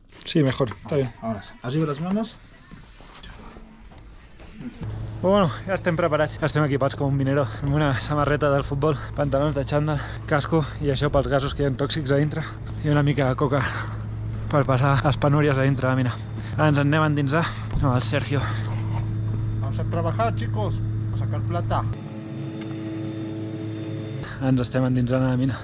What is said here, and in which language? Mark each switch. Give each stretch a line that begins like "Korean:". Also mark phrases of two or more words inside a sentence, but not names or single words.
Spanish: Sí, mejor, está bien. Ahora sí, arriba las manos.
Catalan: Bueno, ja estem preparats, ja estem equipats com un minero, amb una samarreta del futbol, pantalons de xandall, casco i això pels gasos que hi ha tòxics a dintre i una mica de coca per passar les penúries a dintre de la mina. Ara ens en anem a endinsar amb el Sergio.
Spanish: Vamos a trabajar, chicos, a sacar plata.
Catalan: Ens estem endinsant a la mina.